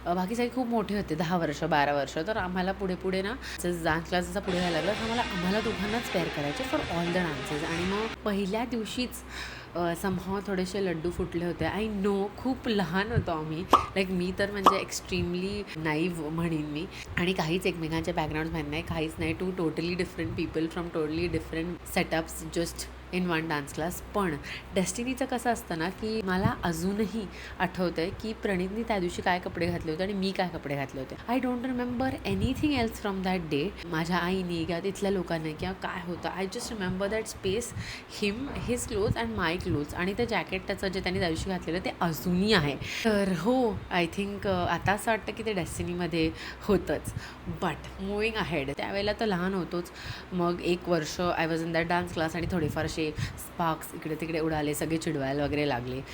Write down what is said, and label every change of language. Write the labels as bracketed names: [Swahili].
[Marathi] बाकी सगळे खूप मोठे होते, 10 वर्ष 12 वर्ष. तर आम्हाला पुढे ना डान्स क्लास जसा पुढे व्हायला लागला आम्हाला दोघांनाच पेअर करायचे [English] For all the dances. [Marathi] आणि मग पहिल्या दिवशीच समहाव थोडेसे लड्डू फुटले होते. आय नो, खूप लहान होतो आम्ही. लाईक मी तर म्हणजे एक्स्ट्रीमली नाईव्ह म्हणेन मी. आणि काहीच एकमेकांच्या बॅकग्राऊंड माहीत नाही, काहीच नाही. [English] 2 totally different people from totally different setups just in one dance class. [Marathi] पण डेस्टिनीचं कसं असतं ना की मला अजूनही आठवतं आहे की प्रणीतनी त्या दिवशी काय कपडे घातले होते आणि मी काय कपडे घातले होते. [English] I don't remember anything else from that day. [Marathi] माझ्या आईने किंवा तिथल्या लोकांनी किंवा काय होतं, [English] I just remember that space, him, his clothes and my clothes. [Marathi] आणि ते जॅकेट त्याचं जे त्यांनी त्या दिवशी घातलेलं ते अजूनही आहे. तर हो, आय थिंक आता असं वाटतं की ते डेस्टिनीमध्ये होतंच. बट मुव्हिंग अहेड, त्यावेळेला तर लहान होतोच. मग 1 वर्ष [English] I was in that dance class [Marathi] आणि थोडेफार स्पार्क्स इकडे तिकडे उडाले, सगळे चिडवायला वगैरे लागले.